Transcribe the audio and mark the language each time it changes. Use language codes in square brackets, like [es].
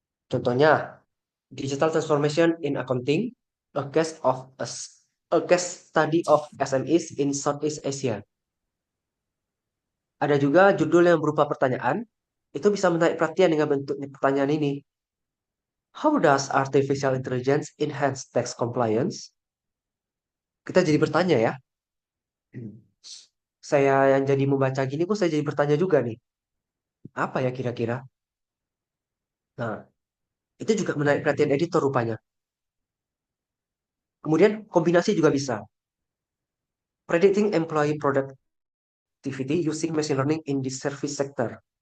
[en] Contohnya, Digital Transformation in Accounting, a case study of SMEs in Southeast Asia. [id] Ada juga judul yang berupa pertanyaan, itu bisa menarik perhatian dengan bentuk pertanyaan ini. [en] How does artificial intelligence enhance tax compliance? [id] Kita jadi bertanya ya. Saya yang jadi membaca gini pun saya jadi bertanya juga nih. Apa ya kira-kira? Nah, itu juga menarik perhatian editor rupanya. Kemudian kombinasi juga bisa. [en] Predicting employee productivity using machine learning in the service sector.